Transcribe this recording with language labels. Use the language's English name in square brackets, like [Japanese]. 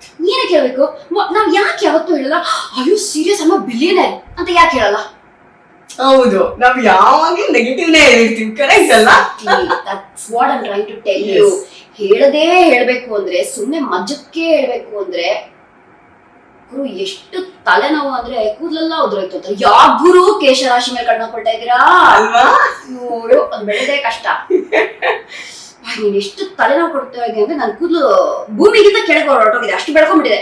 [Kannada] ಏನಕ್ಕೆ ಹೇಳ್ಬೇಕು? ನಾವ್ ಯಾಕೆ ಯಾವತ್ತೂ ಹೇಳಲ್ಲ [English] I you serious, I am a billionaire [Kannada] ಅಂತ ಯಾಕೆ ಹೇಳಲ್ಲ? ಹೌದು, ನಾವ್ ಯಾವಾಗ್ಲೂ ನೆಗೆಟಿವ್ನೇ ಹೇಳಿರ್ತೀವಿ. ಕರೆಕ್ಟ್ ಅಲ್ಲ? [English] That's what I'm trying to tell you. [Kannada] ಹೇಳದೇ ಹೇಳ್ಬೇಕು ಅಂದ್ರೆ, ಸುಮ್ನೆ ಮಜಕ್ಕೆ ಹೇಳ್ಬೇಕು ಅಂದ್ರೆ, ಗುರು ಎಷ್ಟು ತಲೆನೋವು ಅಂದ್ರೆ ಕೂದಲೆಲ್ಲ ಉದ್ರೋಯ್ತು ಅಂತ. ಯಾವ ಗುರು ಕೇಶರಾಶಿ ಮೇಲೆ ಕಣ್ಣು ಕೊಡ್ತಾ ಇದೀರಾ ಅಲ್ವಾ? ನೋಡು, ಅದು ಬೆಳೆದೇ ಕಷ್ಟ. ನೀನ್ ಎಷ್ಟು ತಲೆನೋವು ಕೊಡ್ತಾ ಇದೆ ಅಂದ್ರೆ ನನ್ ಕೂದಲು ಭೂಮಿಗಿಂತ ಕೆಳಗೆ ಹೊರಟೋಗಿದೆ, ಅಷ್ಟು ಬೆಳ್ಕೊಂಡ್ಬಿಟ್ಟಿದೆ.